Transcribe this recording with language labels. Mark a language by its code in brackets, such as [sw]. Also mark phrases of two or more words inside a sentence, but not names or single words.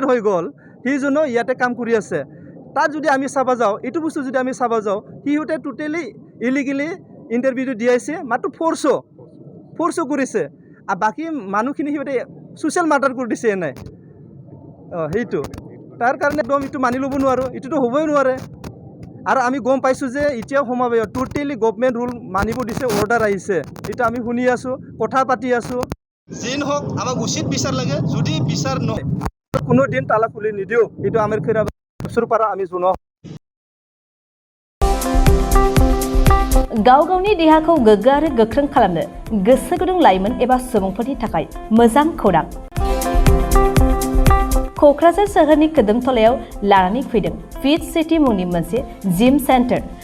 [as] হৈ গ'ল সিজনো ইয়াতে কাম কৰি আছে তাত যদি আমি চাব যাওঁ এইটো বস্তু যদি আমি চাব যাওঁ সিহঁতে [en] totally illegally [as] ইণ্টাৰভিউটো দিয়াইছে মাত্ৰ ফ'ৰ্চো কৰিছে আৰু বাকী মানুহখিনি সিহঁতে [en] social martyr [as] কৰি দিছে এনে সেইটো তাৰ কাৰণে একদম এইটো মানি ল'ব নোৱাৰোঁ এইটোতো হ'বই নোৱাৰে আৰু আমি গম পাইছোঁ যে এতিয়া সমাবেশ টোটেলি [en] government rule [as] মানিব দিছে, অৰ্ডাৰ আহিছে, এতিয়া আমি শুনি আছোঁ, কথা পাতি আছোঁ। যি নহওক আমাক উচিত বিচাৰ লাগে, যদি বিচাৰ নহয় কোনো দিন তালা খুলি নিদিওঁ, এইটো আমাৰ খৈৰাবাৰীৰ পৰা আমি জনাওঁ। [brx] गाव गावनि देहाखौ गोग्गो आरो गोख्रों खालामनो गोसो गुदुं लाइमोन एबा सुबुंफोरनि थाखाय मोजां खौरां। क'क्राझार सोहोरनि खोदोमथलायाव लानानै फैदों फिट सिटी मुंनि मोनसे [en] gym center.